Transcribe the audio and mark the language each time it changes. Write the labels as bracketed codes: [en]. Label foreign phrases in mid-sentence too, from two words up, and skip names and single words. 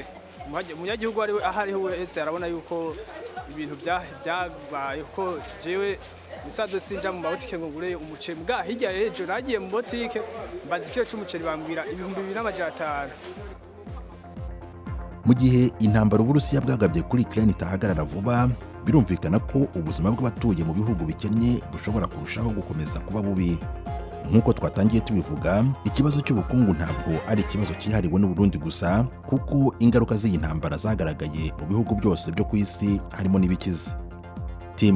[rn] Umunyagihugu ari ahariho wese arabona yuko ibintu byabaye ko jewe misazo sinja mu mabotike ngo ngure umuceri mbwa hirya ejo nagiye mu botike mbaza ikiro c'umuceri bambwira 2500. [rw] Mu gihe intambara Uburusiya bwagabye kuri Ukraine itahagarara vuba, birumvikana ko ubuzima bw'abatuye mu bihugu bikennye bushobora kurushaho gukomeza kuba bubi. Nk'uko twatangiye tubivuga, ikibazo cy'ubukungu ntabwo ari ikibazo cyihariwe n'u Burundi gusa, kuko ingaruka z'iyi ntambara zagaragaye mu bihugu byose byo ku isi harimo n'ibikize.